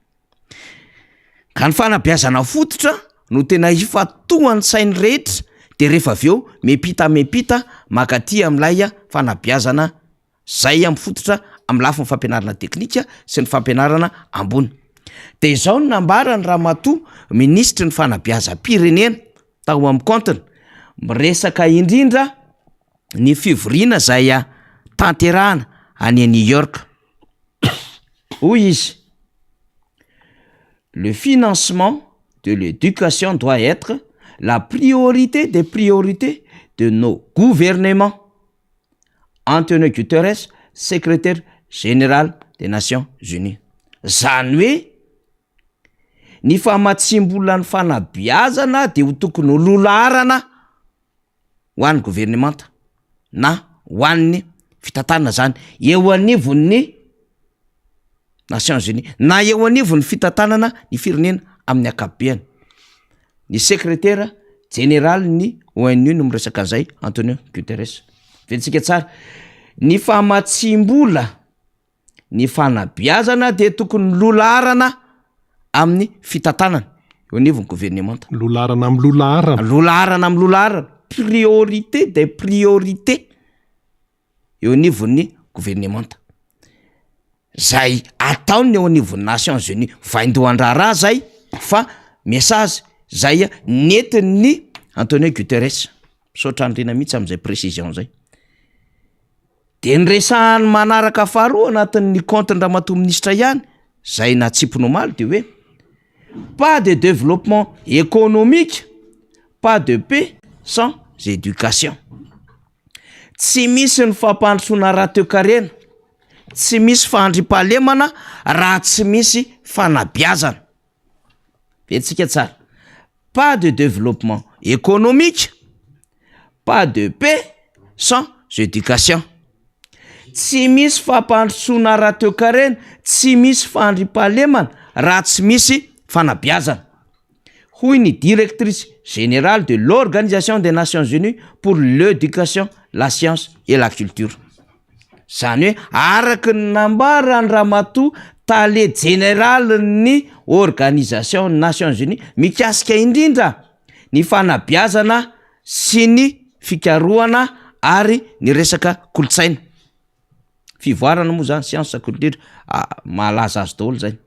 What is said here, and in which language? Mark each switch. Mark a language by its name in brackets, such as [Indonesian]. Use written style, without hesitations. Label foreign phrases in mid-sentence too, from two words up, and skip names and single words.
[Malagasy] Ka ny fanabeazana fototra no tena ifatohan'ny sainy rehetra de rehefa avy eo mepita makaty amin'ilay fanabeazana zay amin'ny fototra amin'ny lafiny fampianarana teknika sy ny fampianarana ambony. De izao no nambara ny Ramatoa ministry ny fanabeazam-pirenena tao amin'ny compteny miresaka indrindra ny fivoriana zay tanterahana any New York. Hoy izy: [French] le financement de l'éducation doit être la priorité des priorités de nos gouvernements. Antonio Guterres, secrétaire général des Nations Unies. [Malagasy] Zany hoe ny famatsimbola ny fanabeazana de ho tokony lolaharana ho an'ny gouvernemanta na ho an'ny fitantanana zany eo anivon'ny Nations Unies na eo anivon'ny fitantanana ny firenena amin'ny akabeany. Ny [French] secrétaire général [Malagasy] ny ONU no miresaka an'izay Antonio Guterres. Ventsika tsara, ny famatsimbola ny fanabeazana de tokony lolaharana amin'ny fitantanana eo anivon'ny gouvernemanta. Lolaharana amin'ny lolaharana. Lolaharana amin'ny lolaharana, [French] priorité des priorités [Malagasy] eo anivon'ny gouvernemanta. Zay ataony eo anivon'ny Nations Unies vaindohan-draharaha zay fa message zay nentin'ny Antonio Guterres. Misaotra andrena mihitsy amin'izay précision zay. De nyresahany manaraka faharoa anatin'ny compte Ramatoa ministra ihany zay natsipony omaly de hoe [French] pas de développement économique, pas de paix sans éducation. [Malagasy] Tsy misy ny fampandrosoana raha-toe-karena, tsy misy fahandriam-pahalemana raha tsy misy fanabeazana. Ventsika tsara. [French] Pas de développement économique, pas de paix sans éducation. [Malagasy] Tsy misy fampandrosoana raha-toe-karena, tsy misy fahandriam-pahalemana raha tsy misy fanabeazana. [French] Hoy ny directrice générale de l'Organisation des Nations Unies pour l'éducation, la science et la culture. [Malagasy] zany hoe araky ny nambara ny Ramatoa tale généralny organisation Nations Unies mikasika indrindra ny fanabeazana sy ny fikarohana ary ny resaka kolotsaina. Fivoarana moa zany [French] science culture [Malagasy] malaza azy daholo zay.